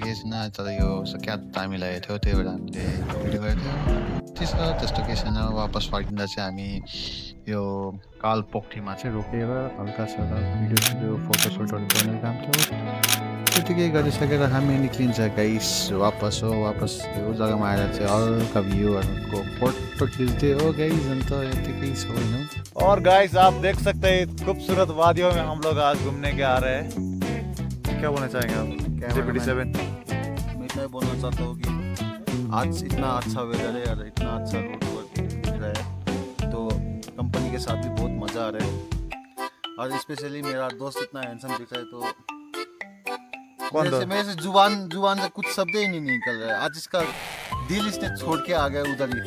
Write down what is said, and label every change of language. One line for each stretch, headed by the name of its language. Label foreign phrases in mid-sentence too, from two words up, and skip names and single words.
Nepali: केही छैन तर यो क्याट दामी लागेको थियो त्यही भएर हामीले भिडियो गरेको थियो त्यस्तो केही छैन वापस फर्किँदा चाहिँ हामी यो कालपोखरीमा चाहिँ रोकेर हल्का सारा भिडियो फोटोसुटहरू गर्ने काम थियो त्यतिकै गरिसकेर हामी निक्लिन्छ गाइस वापस हो वापस यो जग्गामा आएर चाहिँ हल्का भ्यूहरूको फोटो खिच्दै हो गाइस अन्त यतिकै छ होइन
Hindi: और गाइस आप देख सकते हैं खूबसूरत वादियों में हम लोग आज घूमने के आ रहे हैं क्या बोलना चाहेंगे आप JPD7 मैं इतना ही बोलना चाहता हूँ कि आज इतना अच्छा वेदर है और इतना अच्छा
English: road work
Hindi: दिख रहा है तो कंपनी के साथ भी बहुत मज़ा आ रहा है और स्पेशली मेरा दोस्त इतना हैंडसम दिख रहा है तो मेरे से जुबान से कुछ शब्द ही नहीं निकल रहा है आज इसका दिल इसने छोड़ के आ गया उधर ही